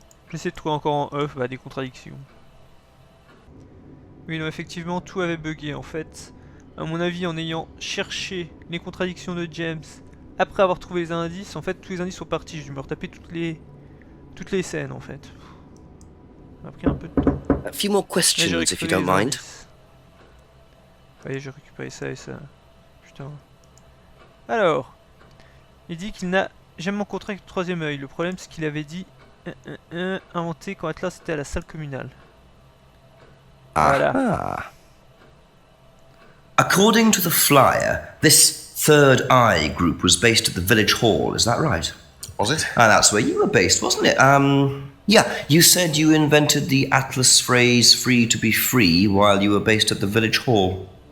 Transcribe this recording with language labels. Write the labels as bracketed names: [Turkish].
[French] J'essaie de trouver encore en off des contradictions. Oui, non, effectivement, tout avait bugué en fait. À mon avis, en ayant cherché les contradictions de James, après avoir trouvé les indices, en fait, tous les indices sont partis. J'ai dû me retaper toutes les scènes en fait. Ça a pris un peu de temps. [English] A few more questions, if you don't mind. [French] Voyez, j'ai récupéré ça et ça. Putain. Alors, il dit qu'il n'a jamais rencontré avec le troisième œil. Le problème, c'est qu'il avait dit inventé quand Atlas était à la salle communale. Voilà. Ah. [English] According to the flyer, this Third Eye group was based at the village hall, is that right? Was it? Ah, that's where you were based, wasn't it? Yeah, you said you invented the Atlas phrase free to be free while you were based at the village hall.